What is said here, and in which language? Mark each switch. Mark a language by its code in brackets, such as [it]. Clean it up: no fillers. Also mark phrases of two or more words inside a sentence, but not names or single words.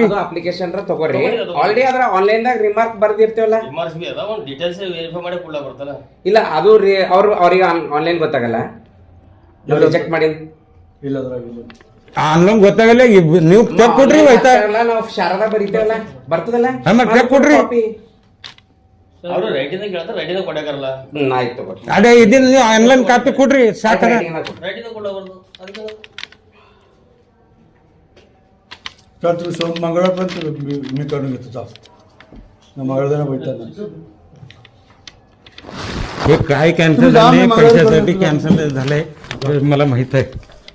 [kn] ಅಪ್ಲಿಕೇಶನ್ ತಗೋರಿ ಆಲ್ರೆಡಿ ಅದ್ರ ಆನ್ಲೈನ್ ದಾಗ ರಿಮಾರ್ಕ್ ಬರ್ದಿರ್ತೇವಲ್ಲ ಇಲ್ಲ ಅದು ಅವ್ರಿಗೆ ಆನ್ಲೈನ್ ಗೊತ್ತಾಗಲ್ಲ ರಿಜೆಕ್ಟ್ ಮಾಡಿ ಇಲ್ಲ ಅದ್ರಾಗ ಆನ್ಲೈನ್ ಗೊತ್ತಾಗಲ್ಲ ನೀವು ತೆಗ್ ಕೊಡ್ರಿ ಹೋಯ್ತಾ ನಾವು ಶಾರದಾ ಬರೀತೇವಲ್ಲ ಬರ್ತದಲ್ಲ ತೆಗ್ ಕೊಡ್ರಿ ಆಯ್ತು ಅದೇ ಇದನ್ನ ನೀವು [en] online copy [kn] ಕೊಡ್ರಿ ಸಾಕದ [mr] तर तुम्ही मंगळवार पण मी करून घेतो चाल मंगळवार बैठक हे काय कॅन्सल झाले पैशासाठी कॅन्सल झालंय मला माहित आहे